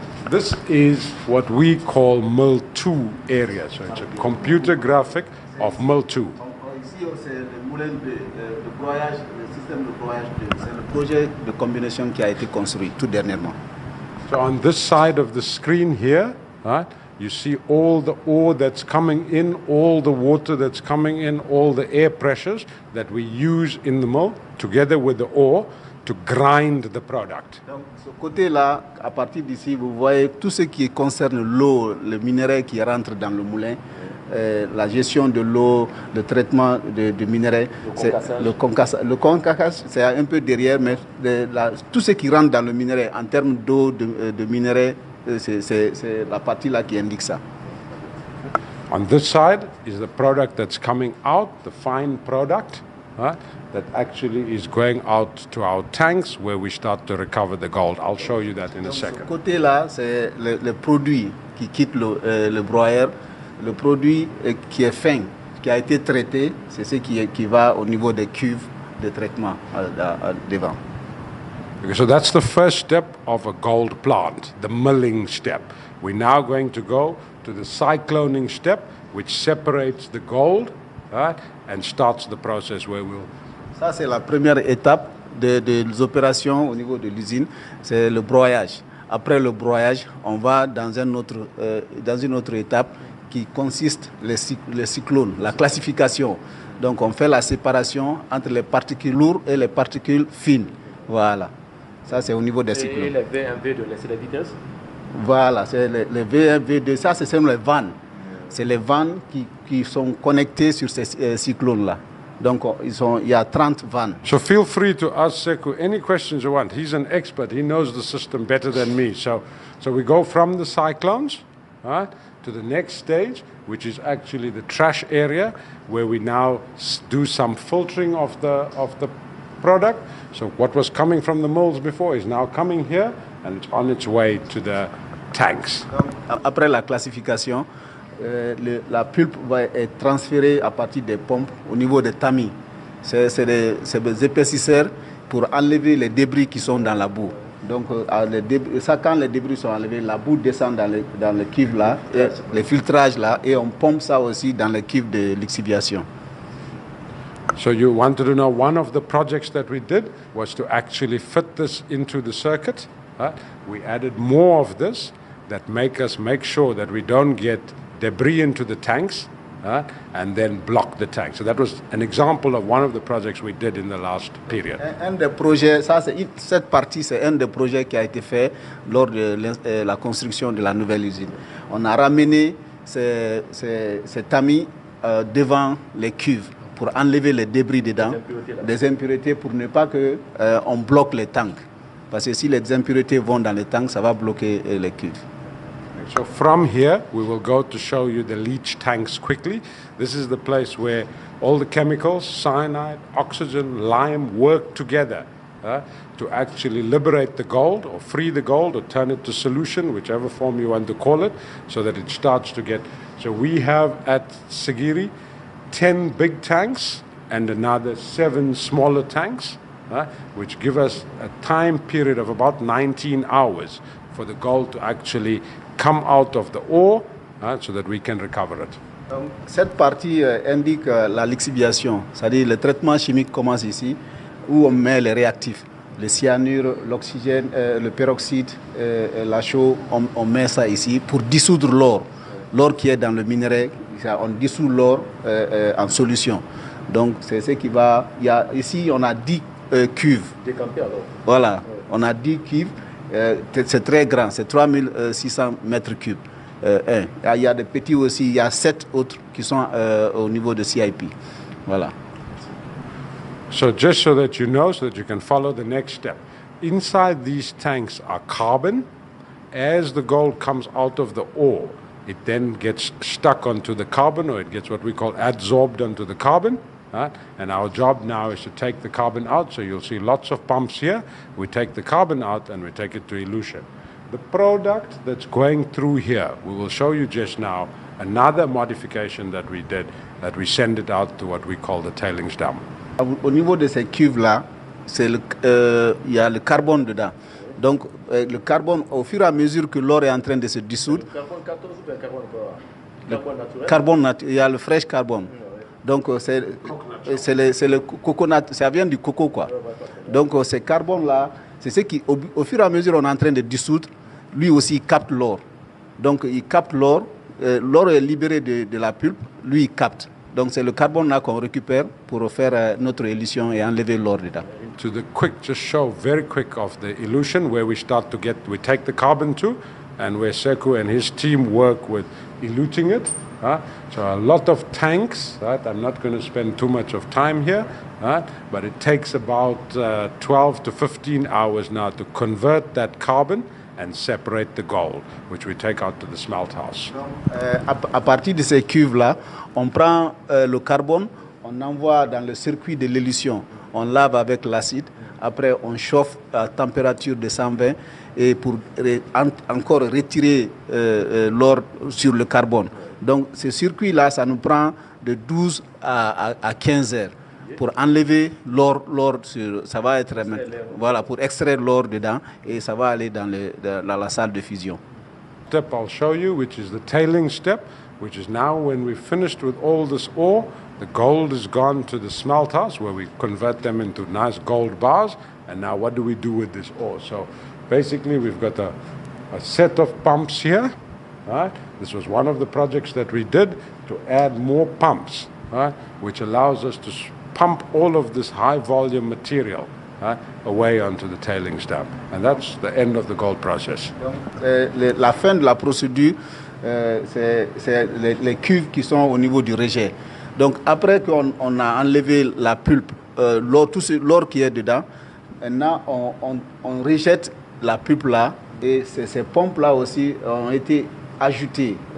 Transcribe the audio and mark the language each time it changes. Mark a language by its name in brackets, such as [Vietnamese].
[English] This is what we call Mill 2 area. So it's a computer graphic of Mill 2. [French] Ici c'est le moulin de broyage, le système de broyage, c'est le projet de combinaison qui a été construit tout dernièrement. [English] So on this side of the screen here, right, you see all the ore that's coming in, all the water that's coming in, all the air pressures that we use in the mill together with the ore to grind the product. [French] Donc, ce côté-là, à partir d'ici, vous voyez tout ce qui concerne l'eau, le minerai qui rentre dans le moulin, la gestion de l'eau, le traitement de minerais, le concassage, c'est un peu derrière, mais tout ce qui rentre dans le minerai en termes d'eau, de minerais, c'est la partie là qui indique ça. [English] On this side is the product that's coming out, the fine product, that actually is going out to our tanks where we start to recover the gold. I'll show you that in a second. [French] Ce côté-là, c'est le produit qui quitte le broyeur, le produit qui est fin, qui a été traité, c'est ce qui va au niveau des cuves de traitement devant. [English] So that's the first step of a gold plant, the milling step. We're now going to go to the cycloning step, which separates the gold and starts the process where we'll... [French] Ça, c'est la première étape des opérations au niveau de l'usine, c'est le broyage. Après le broyage, on va dans une autre étape qui consiste les cyclones, la classification. Donc on fait la séparation entre les particules lourdes et les particules fines. Voilà. Ça, c'est au niveau des cyclones. Et les V1, V2, c'est la vitesse? Voilà, c'est les V1, V2. Ça, c'est les vannes. C'est les vannes qui sont connectées sur ces cyclones-là. Donc, il y a 30 vannes. [English] So feel free to ask Sekou any questions you want. He's an expert. He knows the system better than me. So we go from the cyclones to the next stage, which is actually the trash area, where we now do some filtering of the product. So what was coming from the mills before is now coming here, and it's on its way to the tanks. [French] Après la classification, la pulpe va être transférée à partir des pompes au niveau des tamis. C'est des épaississeurs pour enlever les débris qui sont dans la boue. Donc, quand les débris sont enlevés, la boue descend dans le cuve là, et les filtrages là, et on pompe ça aussi dans le cuve de lixiviation. [English] So you wanted to know one of the projects that we did was to actually fit this into the circuit. We added more of this that make sure that we don't get debris into the tanks and then block the tank. So that was an example of one of the projects we did in the last period. [French] Un des projets, cette partie, c'est un des projets qui a été fait lors de la construction de la nouvelle usine. On a ramené ces tamis devant les cuves pour enlever les débris dedans, des impuretés pour ne pas qu'on bloque les tanks. Parce que si les impuretés vont dans les tanks, ça va bloquer les cuves. [English] So from here, we will go to show you the leach tanks quickly. This is the place where all the chemicals, cyanide, oxygen, lime, work together to actually liberate the gold or free the gold or turn it to solution, whichever form you want to call it, so that it starts to get... So we have at Sigiri 10 big tanks and another 7 smaller tanks, which give us a time period of about 19 hours for the gold to actually come out of the ore so that we can recover it. [French] Donc, cette partie indique la lixiviation, c'est-à-dire le traitement chimique commence ici, où on met les réactifs, le cyanure, l'oxygène, le peroxyde, la chaux, on met ça ici pour dissoudre l'or. L'or qui est dans le minerai, on dissout l'or en solution. Donc c'est ce qui va... ici on a 10 cuves. Décampé alors. Voilà, on a 10 cuves. C'est très grand, c'est 3600 mètres cubes. Il y a des petits aussi, il y a 7 autres qui sont au niveau de CIP. Voilà. [English] So just so that you know, so that you can follow the next step. Inside these tanks are carbon. As the gold comes out of the ore, it then gets stuck onto the carbon, or it gets what we call adsorbed onto the carbon. And our job now is to take the carbon out. So you'll see lots of pumps here. We take the carbon out and we take it to elution. The product that's going through here, we will show you just now another modification that we did, that we send it out to what we call the tailings dam. [French] Au niveau de ces cuves-là, il y a le carbone dedans. Donc le carbone, au fur et à mesure que l'or est en train de se dissoudre, il y a le fresh carbone. Donc c'est le coconut, ça vient du coco quoi. Donc ce carbone-là, c'est ce qui, au fur et à mesure on est en train de dissoudre, lui aussi il capte l'or. Donc il capte l'or, l'or est libéré de la pulpe, lui il capte. Donc c'est le carbone-là qu'on récupère pour faire notre élution et enlever l'or dedans. [English] To the quick, just show very quick of the elution where we take the carbon to, and where Sekou and his team work with eluting it. So a lot of tanks, I'm not going to spend too much of time here, but it takes about 12 to 15 hours now to convert that carbon and separate the gold, which we take out to the smelt house. [French] À partir de ces cuves-là, on prend le carbone, on envoie dans le circuit de l'élution, on lave avec l'acide, après on chauffe à température de 120 et pour encore retirer l'or sur le carbone. Donc ce circuit-là, ça nous prend de 12 à 15 heures pour enlever l'or ça va être voilà, pour extraire l'or dedans et ça va aller dans la salle de fusion. [English] Step I'll show you, which is the tailing step, which is now when we've finished with all this ore, the gold is gone to the smelt house where we convert them into nice gold bars, and now what do we do with this ore? So basically we've got a set of pumps here. This was one of the projects that we did to add more pumps, which allows us to pump all of this high volume material away onto the tailings dam. And that's the end of the gold process. [French] Donc, la fin de la procédure, c'est les cuves qui sont au niveau du rejet. Donc après qu'on a enlevé la pulpe, l'or qui est dedans, maintenant on rejette la pulpe là et ces pompes là aussi ont été ajoutées.